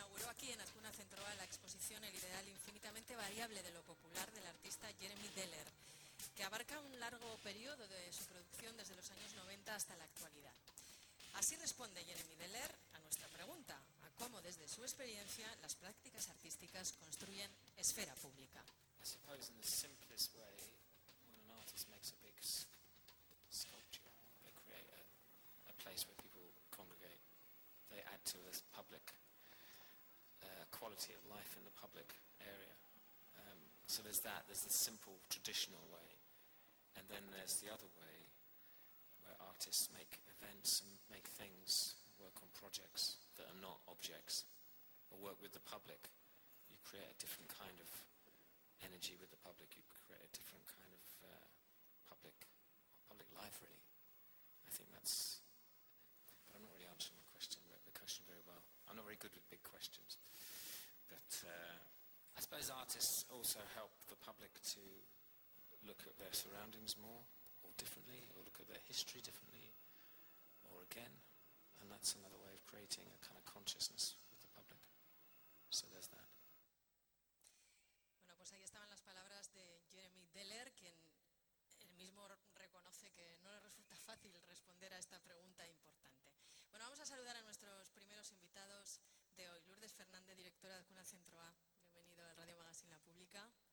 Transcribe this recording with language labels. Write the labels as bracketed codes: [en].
[es] A la exposición El ideal infinitamente variable de lo popular del artista Jeremy Deller, que abarca un largo periodo de su producción desde los años 90 hasta la actualidad. Así responde Jeremy Deller a nuestra pregunta, a cómo desde su experiencia las prácticas artísticas construyen esfera pública. [en] I suppose in the simplest way, when an artist makes a big sculpture, they create a place where people congregate, they add to this public quality of life in the public area. So there's that, there's the simple traditional way. And then there's the other way where artists make events and make things, work on projects that are not objects, or work with the public. You create a different kind of energy with the public, you create a different kind of public life, really. I think that's, but I'm not really answering the question very well. I'm not very good with big questions. But I suppose artists also help the public to look at their surroundings more or differently, or look at their history differently, or again. And that's another way of creating a kind of consciousness with the public. So there's that. [es] Bueno, pues ahí estaban las palabras de Jeremy Deller, quien él mismo reconoce que no le resulta fácil responder a esta pregunta importante. Bueno, vamos a saludar a nuestros primeros invitados de hoy. Lourdes Fernández, directora de Cuna Centro A. Bienvenido al Radio Magazine La Pública.